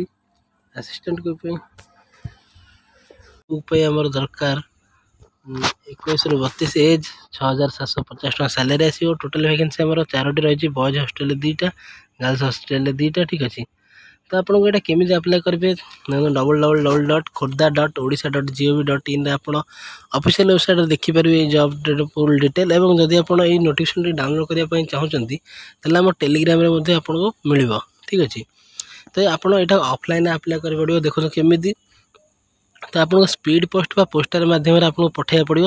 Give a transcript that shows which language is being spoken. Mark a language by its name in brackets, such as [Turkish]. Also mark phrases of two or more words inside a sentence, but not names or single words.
[English] assistant cook [Odia] ପାଇଁ ଆମର ଦରକାର 21ରୁ 32 ଏଜ୍, 6,750 ଟଙ୍କା ସାଲାରୀ ଆସିବ। [English] total vacancy [Odia] ଆମର 4ଟି ରହିଛି, ବଏଜ୍ ହଷ୍ଟେଲରେ 2ଟା, ଗାର୍ଲସ ହଷ୍ଟେଲରେ 2ଟା ଠିକ୍ ଅଛି। ତ ଆପଣଙ୍କୁ ଏଇଟା କେମିତି ଆପ୍ଲାଏ କରିବେ, www.khodda.odisha.gov.in ଆପଣ ଅଫିସିଆଲ ୱେବସାଇଟ୍ରେ ଦେଖିପାରିବେ ଏଇ [English] job full detail. [Odia] ଏବଂ ଯଦି ଆପଣ ଏଇ ନୋଟିଫିକେସନ୍ଟି ଡାଉନଲୋଡ଼ କରିବା ପାଇଁ ଚାହୁଁଛନ୍ତି ତାହେଲେ ଆମ ଟେଲିଗ୍ରାମରେ ମଧ୍ୟ ଆପଣଙ୍କୁ ମିଳିବ ଠିକ୍ ଅଛି। ତ ଆପଣ ଏଇଟା [English] offline apply [Odia] କରିବାକୁ ପଡ଼ିବ। ଦେଖନ୍ତୁ କେମିତି, ତ ଆପଣଙ୍କ [English] speed post [Odia] ବା ପୋଷ୍ଟାଲ ମାଧ୍ୟମରେ ଆପଣଙ୍କୁ ପଠାଇବାକୁ ପଡ଼ିବ।